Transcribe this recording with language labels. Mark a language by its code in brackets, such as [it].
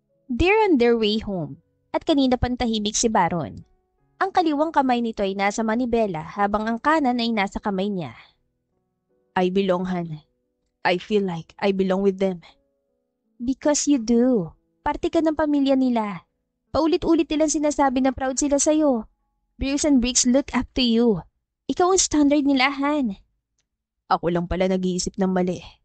[en] They're on their way home [tl] at kanina pantahimik si Baron. Ang kaliwang kamay nito ay nasa manibela habang ang kanan ay nasa kamay niya. [en] I belong, Han. I feel like I belong with them. Because you do. [tl] Parte ka ng pamilya nila. Paulit-ulit nilang sinasabi na proud sila sa'yo. [en] Bruce and Briggs look up to you. [tl] Ikaw ang standard nila, Han. Ako lang pala nag-iisip ng mali.